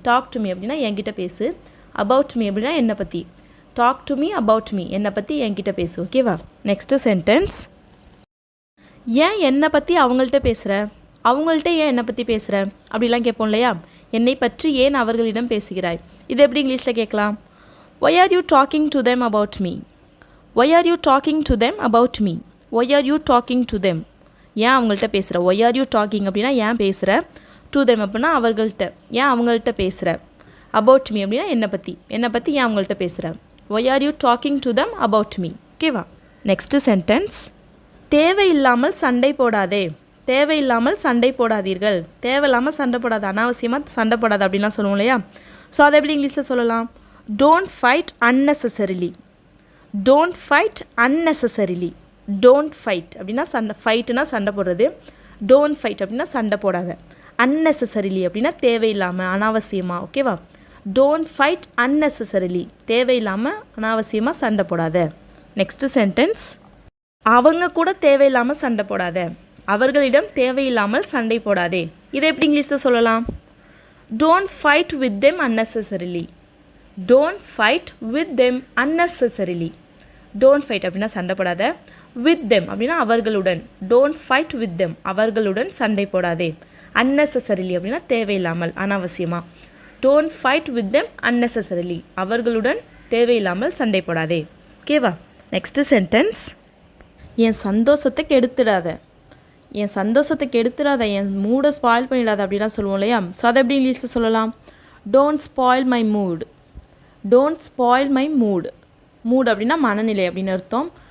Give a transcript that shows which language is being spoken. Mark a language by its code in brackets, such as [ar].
[en] talk to me [ta] அப்படின்னா என்கிட்ட பேசு, [en] about me [ta] அப்படின்னா என்னை பற்றி. [en] talk to me about me, [ta] என்னை பற்றி என்கிட்ட பேசு. ஓகேவா, நெக்ஸ்ட்டு சென்டென்ஸ். ஏன் என்னை பற்றி அவங்கள்ட்ட பேசுகிற, அவங்கள்ட்ட ஏன் என்னை பற்றி பேசுகிற அப்படிலாம் கேட்போம் இல்லையா. என்னை பற்றி ஏன் அவர்களிடம் பேசுகிறாய், இது எப்படி இங்கிலீஷில் கேட்கலாம்? [en] Why are you talking to them about me? Why are you talking to them about me? Why are you talking to them? [ta] ஏன் அவங்கள்ட்ட பேசுகிற. [en] Why are you talking [ta] அப்படின்னா ஏன் பேசுகிற, [en] to them [ta] அப்படின்னா அவர்கள்ட்ட, ஏன் அவங்கள்ட்ட பேசுகிற, [en] about me [ta] அப்படின்னா என்னை பற்றி, என்னை பற்றி ஏன் அவங்கள்ட்ட பேசுகிற. [en] Why are you talking to them about me? [ta] ஓகேவா, நெக்ஸ்ட்டு சென்டென்ஸ். தேவையில்லாமல் சண்டை போடாதே, தேவையில்லாமல் சண்டை போடாதீர்கள். தேவையில்லாமல் சண்டை போடாது, அனாவசியமாக சண்டை போடாது அப்படின்லாம் சொல்லுவோம் இல்லையா. ஸோ அதை எப்படி இங்கிலீஷில் சொல்லலாம்? [en] Don't fight unnecessarily. Don't fight unnecessarily. Don't fight [ta] அப்படின்னா சண்டை, ஃபைட்டுனா சண்டை போடுறது. Don't fight அப்படின்னா சண்டை போடாத. Unnecessarily அப்படின்னா தேவையில்லாமல், அனாவசியமாக. ஓகேவா, [en] Don't fight unnecessarily, [ta] தேவையில்லாமல் அனாவசியமாக சண்டை போடாத. Next sentence. அவங்க கூட தேவையில்லாமல் சண்டை போடாத, அவர்களிடம் தேவையில்லாமல் சண்டை போடாதே. இதை எப்படி இங்கிலீஷில் சொல்லலாம்? [en] Don't fight with them unnecessarily. Don't fight with them unnecessarily. Don't fight [ta] அப்படின்னா சண்டை போடாத, [en] with them [ta] அப்படின்னா அவர்களுடன். [en] Don't fight with them, [ta] அவர்களுடன் சண்டை போடாதே. Unnecessarily அப்படின்னா தேவையில்லாமல், அனாவசியமாக. [en] Don't fight with them unnecessarily, [ta] அவர்களுடன் தேவையில்லாமல் சண்டை போடாதே. ஓகேவா, நெக்ஸ்ட்டு சென்டென்ஸ். என் சந்தோஷத்தை கெடுத்துடாத, என் சந்தோஷத்தை கெடுத்துடாத, என் மூடை ஸ்பாயில் பண்ணிடாத அப்படிலாம் சொல்லுவோம் இல்லையா. ஸோ அதை எப்படி இங்கிலீஷில் சொல்லலாம்? [en] Don't spoil my mood. Don't spoil my mood. [ta] Mood அப்படின்னா மனநிலை அப்படின்னு அர்த்தம்.